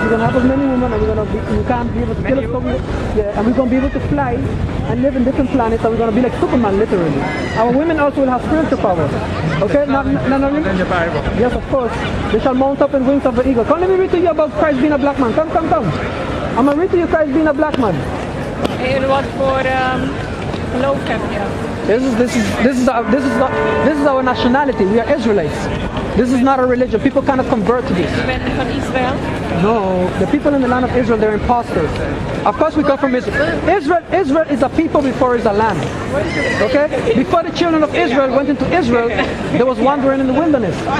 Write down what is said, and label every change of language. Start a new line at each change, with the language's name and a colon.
English: We're going to have as many women, and we can't be able to kill us. Yeah, and we're going to be able to fly and live in different planets, and we're going to be like Superman, literally. Our women also will have spiritual power. Okay, now, in the Bible. yes, of course. They shall mount up in wings of the eagle. Come, let me read to you about Christ being a black man. Come. I'm going to read to you Christ being a black man.
Dutch: En wat voor geloof heb je?
English: This is our nationality. We are Israelites. This is not a religion. People cannot convert to this.
Dutch: Je bent van Israël?
English: No, the people in the land of Israel, they're imposters. Of course we come from Israel. Israel is a people before it's a land. Okay? Before the children of Israel went into Israel, there was wandering in the wilderness.